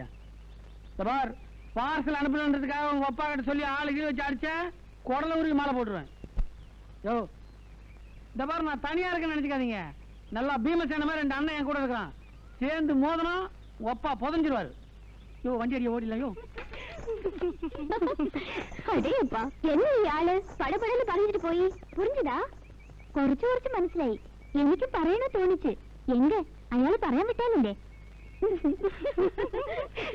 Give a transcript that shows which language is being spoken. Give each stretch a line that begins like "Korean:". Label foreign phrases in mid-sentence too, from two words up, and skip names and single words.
Tamil: பார், பார்சல் அனுப்பணுன்றதுக்காக உங்க அப்பா கிட்ட சொல்லி ஆளு கீழே வச்சு அடிச்ச குடல உருவி மாலை போட்டுருவேன். யோ, இந்த பாரு, நான் தனியா இருக்கேன்னு நினைச்சுக்காதீங்க. நல்லா பீமசேன மாதிரி 2 அண்ணன் என் கூட இருக்கிறான். சேர்ந்து மோதனம் உங்க அப்பா புதஞ்சிருவாரு. யோ, வண்டி அடிக்க ஓடில. யோ,
Malayalam: അടേപ്പാ என்ன ഇയാള് പടപടന്ന് പറഞ്ഞിട്ട് പോയി? പുരിഞ്ഞതാ? കുറച്ചു മനസ്സിലായി. എനിക്ക് പറയണ തോന്നിച്ച്. എങ്ക അയാള് പറയാൻ വിട്ടാലല്ലേ?